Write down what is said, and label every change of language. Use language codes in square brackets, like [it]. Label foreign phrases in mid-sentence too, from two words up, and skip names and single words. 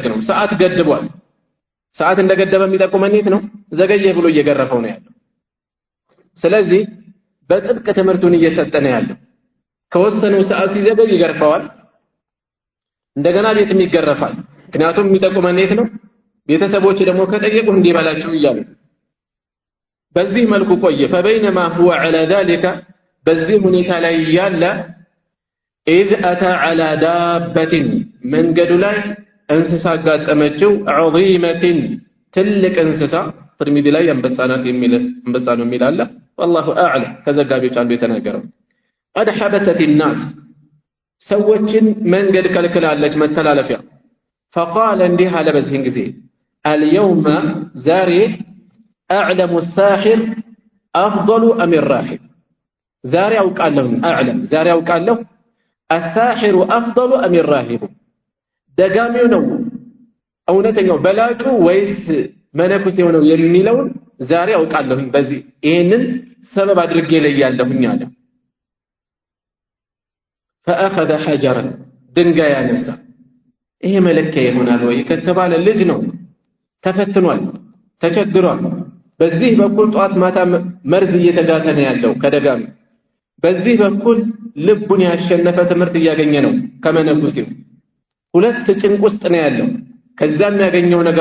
[am] ነው ሰዓት ገድቧል ሰዓት እንደገደበ የሚጠቁመን ነው ዘገየ ብሎ እየገረፈው ነው ያለው ስለዚህ በጥብቅ ትምህርቱን እየሰጠ ነው ያለው ከወሰነው ሰዓት ሲዘገይ ይገርፈዋል እንደገና ቤትም ይገረፋል ምክንያቱም የሚጠቁመን ነው ቤተሰቦች ደግሞ ከጠየቁ እንዲባላቸው ይያሉ በዚህ መልኩ ቆየ [ar] فبينما هو على ذلك [am] በዚህ ሁኔታ ላይ ያለ [ar] إذ أتى على دابة [am] መንገዱ ላይ እንስሳ ጋጠመችው عظيمة ትልቅ እንስሳ ትርሚዚ ላይ አንበሳናት የሚል አንበሳ ነው የሚላለ والله اعلم ከዘጋቢዎች አንዱ የተናገረው [ar] قد حبست الناس [am] ሰዎችን መንገድ ከልክላለች መተላለፊያ فقال እንዲህ አለ በዚህን ጊዜ اليوم ዛሬ [ar] اعلم الساحر افضل ام الراهب [am] ዛሬ አውቃለሁ اعلم ዛሬ አውቃለሁ [ar] الساحر افضل ام الراهب [am] ደጋሚው ነው እውነተኛው በላጩ ወይስ መነኩሴው ነው የሚለውን ዛሬ አውቃለሁ በዚህ ይሄንን ሰበብ አድርጌ ለያለሁኝ አለ [ar] فأخذ حجرا [am] ድንጋይ ያነሳ ይሄ መለኪያ ይሆናል ወይ ከተባለ ልጅ ነው ተፈትኗል ተቸግሯል በዚህ በኩል ጧት ማታ መርዝ እየተጋተ ነው ያለው ከደጋሚ በዚህ በኩል ልቡን ያሸነፈ ትምህርት እያገኘ ነው ከመነኩሴው ሁለት ጭንቅ ውስጥ ነው ያለው ከዛም ያገኘው ነገር